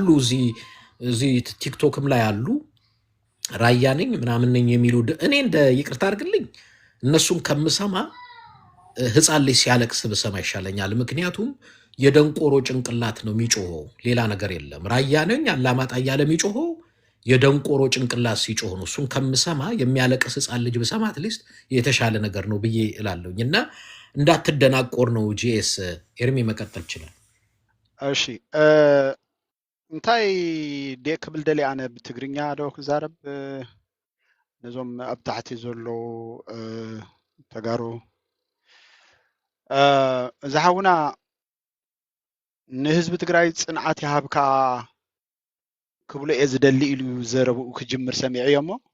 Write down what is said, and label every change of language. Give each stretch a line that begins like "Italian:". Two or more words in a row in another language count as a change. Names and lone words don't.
Amharic: እዚህ ቲክቶክም ላይ አሉ። ራያ ነኝ ምናምን ነኝ የሚሉ እኔ እንደ ይቅርታ አድርግልኝ እነሱን ከምሰማ ህፃን ልጅ ሲያለቅስ ብሰማ ይሻለኛል። ምክንያቱም የደንቆሮ ጭንቅላት ነው የሚጮኸው፣ ሌላ ነገር የለም። ራያ ነኝ አላማጣ እያለ የሚጮኸው የደንቆሮ ጭንቅላት ሲጮህ ነው። እሱን ከምሰማ የሚያለቅስ ህፃን ልጅ ብሰማ አትሊስት የተሻለ ነገር ነው ብዬ እላለሁኝ። እና እንዳትደናቆር ነው። ጂኤስ ኤርሚ መቀጠል ይችላል።
Tigrinya: እሺ እንታይ ክብል ደሊ ኣነ ብትግርኛ ዶ ክዛረብ ነዞም ኣብ ታሕቲ ዘሎ ተጋሩ እዛ ሓውና ንህዝቢ ትግራይ ፅንዓት ይሃብካ ክብሎ እየ ዝደሊ ኢሉ ዘረብኡ ክጅምር ሰሚዐ እሞ